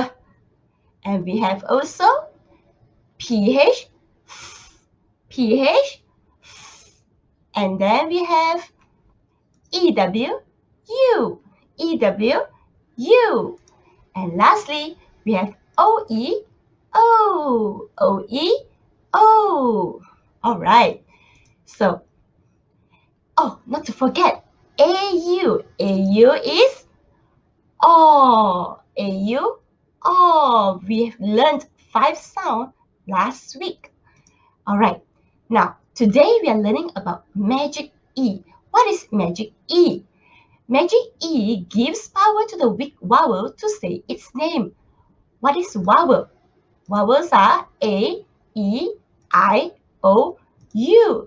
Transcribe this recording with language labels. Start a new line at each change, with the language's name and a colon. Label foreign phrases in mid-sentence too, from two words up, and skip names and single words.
English: And we have also P-H, P-H, and then we have E-W, U, E-W, U. And lastly, we have O-E, O, O-E, O. All right. So, oh, not to forget, A-U. A-U is O. A-U, O. We have learned 5 sounds last week. All right. Now, today we are learning about magic E. What is magic E? Magic E gives power to the weak vowel to say its name. What is vowel? Vowels are A, E, I, O, U.